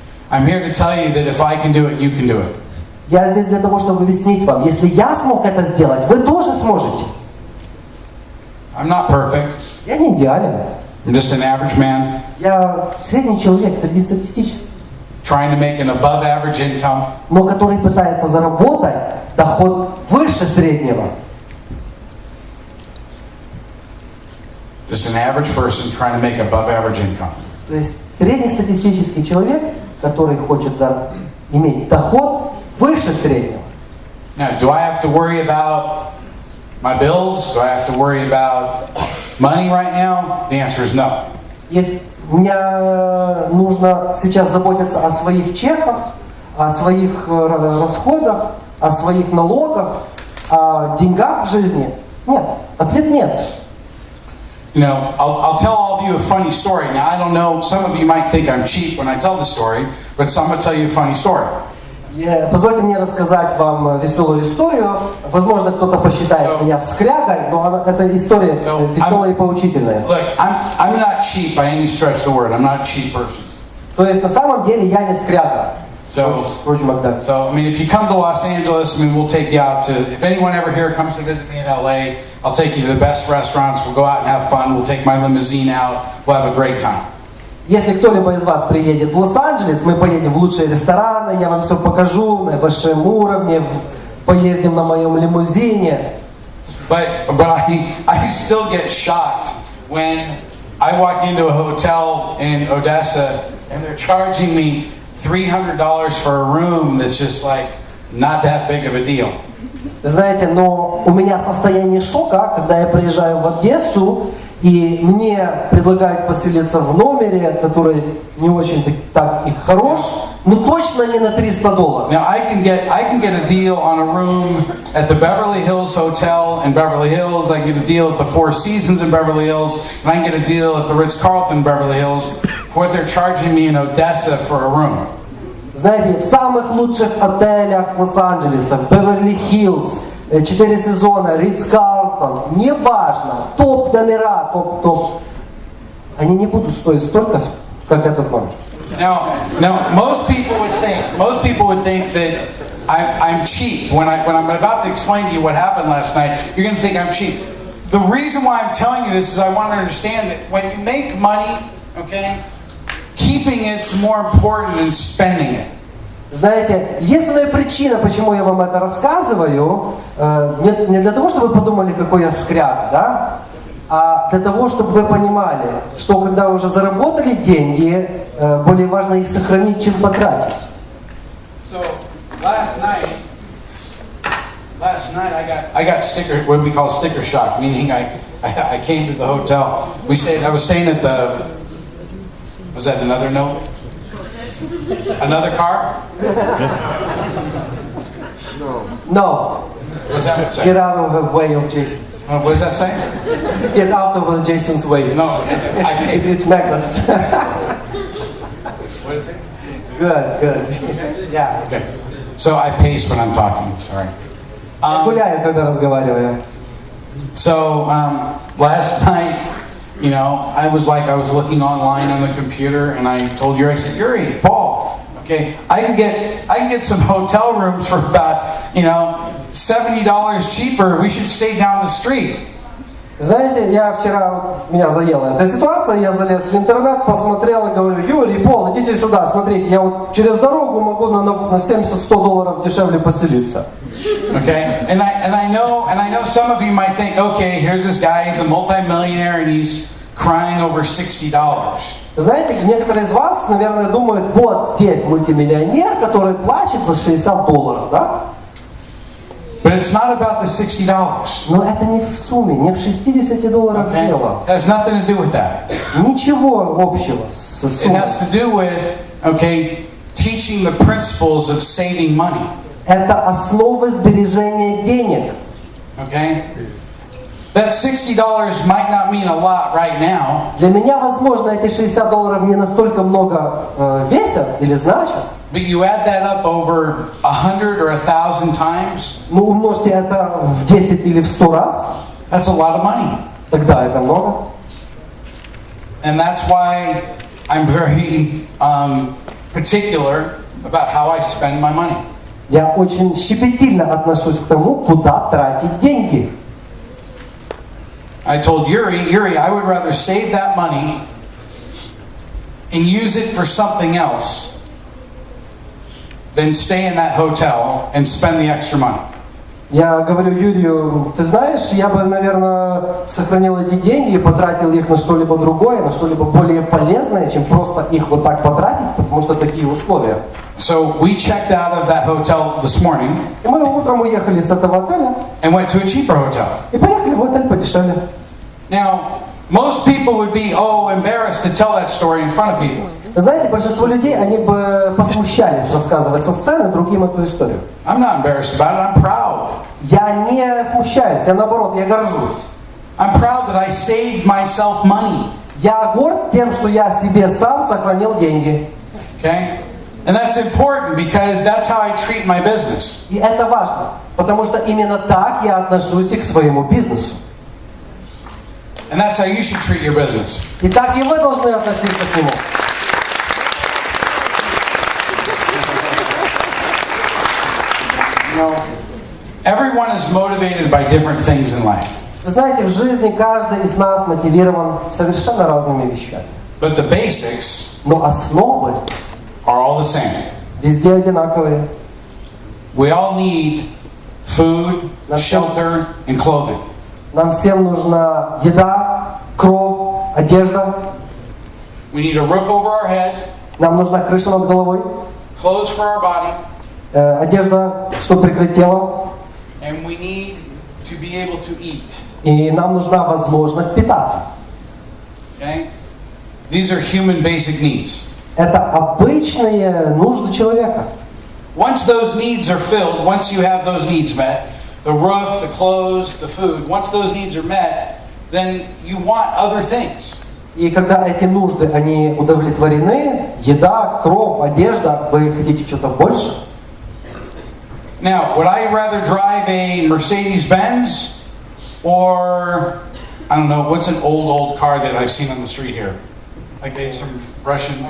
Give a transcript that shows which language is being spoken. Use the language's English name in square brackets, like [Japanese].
[English] I'm here to tell you that if I can do it, you can do it. [Russian] Я здесь для того, чтобы объяснить вам, если я смог это сделать, вы тоже сможете. [English] I'm not perfect. [Russian] Я не идеален. [English] I'm just an average man. [Russian] Я средний человек среди статистических. [English] Trying to make an above average income. [Russian] Но который пытается заработать доход выше среднего. [English] Just an average person trying to make above average income. [Russian] То есть среднестатистический человек, который хочет иметь доход выше среднего. [English] Now, do I have to worry about my bills? Do I have to worry about money right now? The answer is no. [Russian] Если мне нужно сейчас заботиться о своих чеках, о своих расходах, о своих налогах, о деньгах в жизни? Нет. Ответ нет. [English] I'll tell all of you a funny story. Now, I don't know, some of you might think I'm cheap when I tell the story, but I'm going to tell you a funny story. [Russian] Позвольте мне рассказать вам веселую историю. Возможно, кто-то посчитает меня скрягой, но эта история веселая и поучительная. [English] Look, I'm not cheap by any stretch of the word. I'm not a cheap person. [Russian] То есть, на самом деле, я не скряга. [English] So, if you come to Los Angeles, we'll take you out to, if anyone ever here comes to visit me in LA, I'll take you to the best restaurants, we'll go out and have fun, we'll take my limousine out, we'll have a great time. [Russian] Если кто-либо из вас приедет в Лос-Анджелес, мы поедем в лучшие рестораны, я вам все покажу на высшем уровне, поездим на моем лимузине. [English] But I still get shocked when I walk into a hotel in Odessa and they're charging me $300 for a room that's just like not that big of a deal. [Russian] Знаете, но у меня состояние шока, когда я приезжаю в Одессу, и мне предлагают поселиться в номере, который не очень так и хорош, но точно не на $300. [English] Now I can get a deal on a room at the Beverly Hills Hotel in Beverly Hills. I get a deal at the Four Seasons in Beverly Hills, and I can get a deal at the Ritz-Carlton in Beverly Hills for what they're charging me in Odessa for a room. [Russian] Знаете, в самых лучших отелях Лос-Анджелеса, Беверли-Хиллз, 4 сезона, Ритц-Карлтон, Балтон, неважно, топ номера, топ, они не будут стоить столько, как этот номер. [English] Now, most people would think that I'm cheap. When I'm about to explain to you what happened last night, you're going to think I'm cheap. The reason why I'm telling you this is I want to understand that when you make money, okay, keeping it's more important than spending it. [Russian] Знаете, единственная причина, почему я вам это рассказываю, не для того, чтобы вы подумали, какой я скряга, да? А для того, чтобы вы понимали, что когда вы уже заработали деньги, более важно их сохранить, чем потратить. [English] So last night I got sticker, what we call sticker shock, meaning I came to the hotel. I was staying at the. Was that another note? Another car? No. What's that say? Get out of the way of Jason. What does that say? Get out of Jason's way. No, it's Magnus. What is it? Good. Yeah. Okay. So I pace when I'm talking. Sorry. [Russian] Гуляю, когда разговариваю. [English] So last night, you know, I was looking online on the computer, and I told Yuri, I said, Yuri, Paul, okay, I can get some hotel rooms for about, you know, $70 cheaper. We should stay down the street. [Russian] Знаете, я вчера, меня заела эта ситуация, я залез в интернет, посмотрел и говорю, Юрий, Пол, идите сюда, смотрите, я вот через дорогу могу на $70-100 дешевле поселиться. [English] Okay, and I know some of you might think, okay, here's this guy, he's a multi-millionaire and he's crying over $60. [Russian] Знаете, некоторые из вас, наверное, думают, вот здесь мультимиллионер, который плачет за $60, да? [English] But it's not about the $60. [Russian] Но это не в сумме, не в $60 [English] Okay? [Russian] дело. [English] It has nothing to do with that. [Russian] Ничего общего с [English] It [Russian] суммой. [English] has to do with, okay, teaching the principles of saving money. [Russian] Это основа сбережения денег. [English] Okay? That $60 might not mean a lot right now. [Russian] Для меня, возможно, эти $60 не настолько много весят или значат. [English] But you add that up over 100 or 1,000 times, [Russian] Но умножьте это в 10 или в 100 раз, [English] that's a lot of money. [Russian] тогда это много. [English] And that's why I'm very particular about how I spend my money. [Russian] Я очень щепетильно отношусь к тому, куда тратить деньги. [English] I told Yuri, I would rather save that money and use it for something else than stay in that hotel and spend the extra money. [Russian] Я говорю Юрию, ты знаешь, я бы, наверное, сохранил эти деньги и потратил их на что-либо другое, на что-либо более полезное, чем просто их вот так потратить, потому что такие условия. [English] So we checked out of that hotel this morning [Russian] И мы утром уехали с этого отеля [English] and went to a cheaper hotel. [Russian] и поехали в отель подешевле. [English] Now, most people would be embarrassed to tell that story in front of people. [Russian] Знаете, большинство людей, они бы посмущались рассказывать со сцены другим эту историю. [English] I'm not embarrassed about it. I'm proud. [Russian] Я не смущаюсь, я наоборот, я горжусь. [English] I'm proud that I saved myself money. [Russian] Я горд тем, что я себе сам сохранил деньги. [English] Okay? And that's important because that's how I treat my business. [Russian] И это важно, потому что именно так я отношусь и к своему бизнесу. [English] And that's how you should treat your business. [Russian] И так и вы должны относиться к нему. [English] You know, everyone is motivated by different things in life. [Russian] Вы знаете, в жизни каждый из нас мотивирован совершенно разными вещами. [English] But the basics [Russian] Но основы [English] are all the same. [Russian] везде одинаковые. [English] We all need food, shelter, and clothing. [Russian] Нам всем нужна еда, кров, одежда. [English] We need a roof over our head, [Russian] Нам нужна крыша над головой, [English] clothes for our body, [Russian] одежда, чтобы прикрыть тело. [English] and we need to be able to eat. [Russian] И нам нужна возможность питаться. [English] Okay? These are human basic needs. [Russian] Это обычные нужды человека. [English] Once those needs are filled, once you have those needs met, the roof, the clothes, the food, once those needs are met, then you want other things. [Russian] И когда эти нужды, они удовлетворены, еда, кров, одежда, вы хотите что-то больше? [English] Now, would I rather drive a Mercedes-Benz or I don't know, what's an old car that I've seen on the street here? Like there's some Russian.